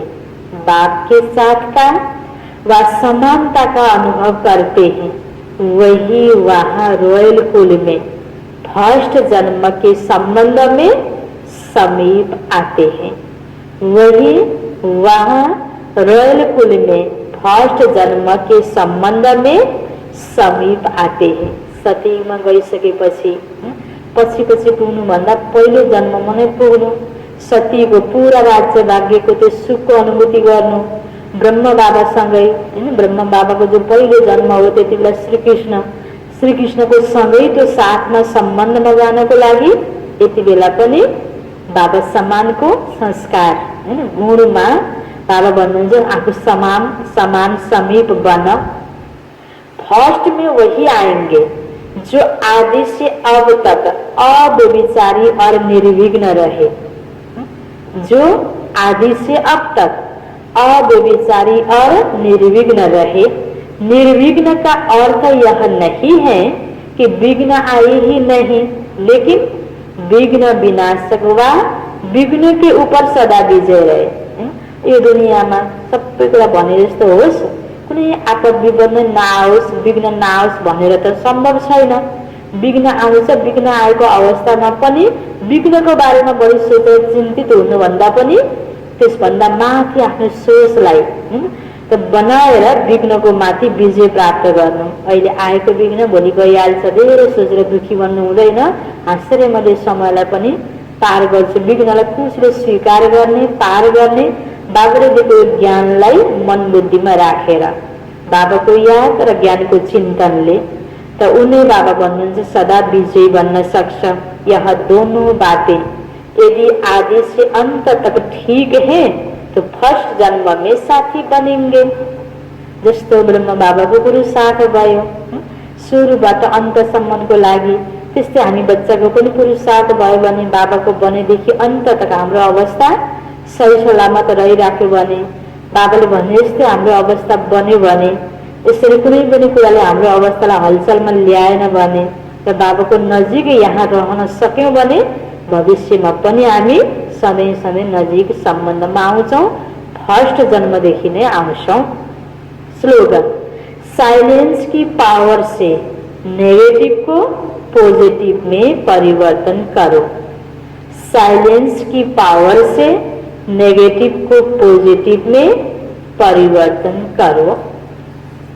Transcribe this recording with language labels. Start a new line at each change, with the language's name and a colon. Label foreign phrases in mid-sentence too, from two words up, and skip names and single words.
Hindi: बाप के साथ का व समानता का अनुभव करते हैं, वही वहाँ रॉयल कुल में फर्स्ट जन्म के संबंध में समीप आते हैं। वही वहाँ रॉयल कुल में फर्स्ट जन्म के संबंध में समीप आते हैं।
Nepali: सतीमा गइसकेपछि पछि पुग्नुभन्दा पहिलो जन्ममा नै पुग्नु, सतीको पूरा राज्य भाग्यको त्यो सुखको अनुभूति गर्नु, ब्रह्म बाबासँगै हैन। ब्रह्म बाबाको जो पहिलो जन्म हो त्यति बेला श्रीकृष्णको सँगै त्यो साथमा सम्बन्धमा जानको लागि यति बेला पनि बाबा समानको संस्कार हैन, गुणमा बाबा भन्नुहुन्छ आफू समान समीप बन। फर्स्ट में वही आएंगे जो आदि से अब तक अव्यभिचारी और निर्विघ्न रहे, जो आदि से अब तक अव्यभिचारी और निर्विघ्न रहे। निर्विघ्न का अर्थ यह नहीं है कि विघ्न आए ही नहीं, लेकिन विघ्न विनाशक वा विघ्न के ऊपर सदा विजय रहे। यो दुनियाँमा सबै कुरा भने जस्तो होस्, कुनै आपद विपद नआओस्, विघ्न नआओस् भनेर त सम्भव छैन। विघ्न आउँछ, विघ्न आएको अवस्थामा पनि विघ्नको बारेमा बढी सोचेर चिन्तित हुनुभन्दा पनि त्यसभन्दा माथि आफ्नो सोचलाई त बनाएर विघ्नको माथि विजय प्राप्त गर्नु। अहिले आएको विघ्न भोलि गइहाल्छ, धेरै सोचेर दुखी बन्नु हुँदैन। हाँसेर मैले समयलाई पनि पार गर्छु। विघ्नलाई खुसीले स्वीकार गर्ने, पार गर्ने, बाबाले दिएको ज्ञानलाई मन बुद्धिमा राखेर बाबाको याद र ज्ञानको चिन्तनले त उनी बाबा भन्नुहुन्छ सदा विजयी बन्न सक्छ।
Hindi: यह दोनों बातें यदि आदि से अंत तक ठीक है तो फर्स्ट जन्म में साथी बनेंगे।
Nepali: जस्तो ब्रह्म बाबाको पुरुषार्थ भयो सुरुबाट अन्तसम्मको लागि, त्यस्तै हामी बच्चाको पनि पुरुषार्थ भयो भने बाबाको बनेदेखि अन्त तक हाम्रो अवस्था सही सलामत रहिराख्यो भने, बाबाले भने जस्तै हाम्रो अवस्था बन्यो भने, यसरी कुनै पनि कुराले हाम्रो अवस्थालाई हलचलमा ल्याएन भने र बाबाको नजिक यहाँ रहन सक्यौं भने भविष्यमा पनि हामी सधैँ सधैँ नजिक सम्बन्धमा आउँछौं। फर्स्ट जन्मदेखि नै आउँछौं।
Hindi: स्लोगन, साइलेंस की पावर से नेगेटिव को पॉजिटिव में परिवर्तन करो। साइलेंस की पावर से नेगेटिव को पॉजिटिव में परिवर्तन करो।